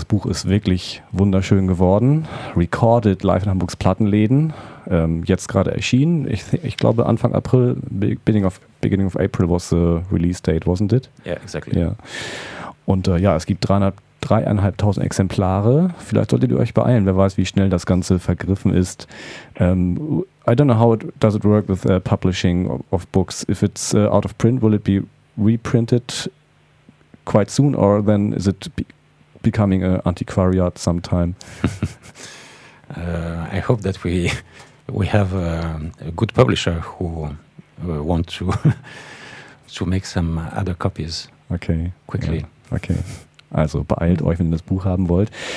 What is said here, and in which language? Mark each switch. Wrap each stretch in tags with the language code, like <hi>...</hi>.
<de>Das Buch ist wirklich wunderschön geworden. Recorded live in Hamburgs Plattenläden. Jetzt gerade erschienen. Ich glaube Anfang April,</de> <en>beginning of April was the release date, wasn't it? Yeah, exactly.</en> <de>Yeah. Und es gibt 3.500 Exemplare. Vielleicht solltet ihr euch beeilen. Wer weiß, wie schnell das Ganze vergriffen ist.</de> <en>I don't know how does it work with publishing of books. If it's out of print, will it be reprinted quite soon, or then is it becoming an antiquariat sometime? I hope that we have a good publisher who want to to make some other copies. Okay. Quickly. Yeah. Okay.</en> <de>Also beeilt euch, wenn ihr das Buch haben wollt.</de>